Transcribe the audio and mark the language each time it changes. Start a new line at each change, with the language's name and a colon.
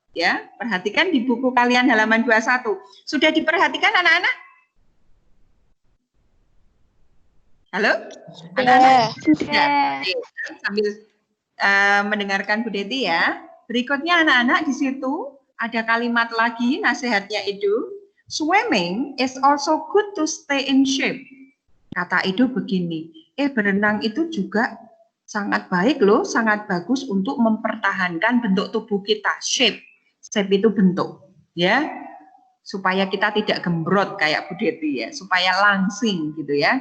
Indonesian: Ya, perhatikan di buku kalian halaman 21. Sudah diperhatikan anak-anak? Halo? Anak-anak? Sudah. Sambil mendengarkan Bu Deti ya. Berikutnya anak-anak di situ ada kalimat lagi nasihatnya Edo.
English: Swimming is also good to stay in shape.
Indonesian: Kata Edo begini, berenang itu juga sangat baik loh, sangat bagus untuk mempertahankan bentuk tubuh kita. Shape itu bentuk, ya. Supaya kita tidak gembrot kayak Bu Deti ya, supaya langsing gitu ya.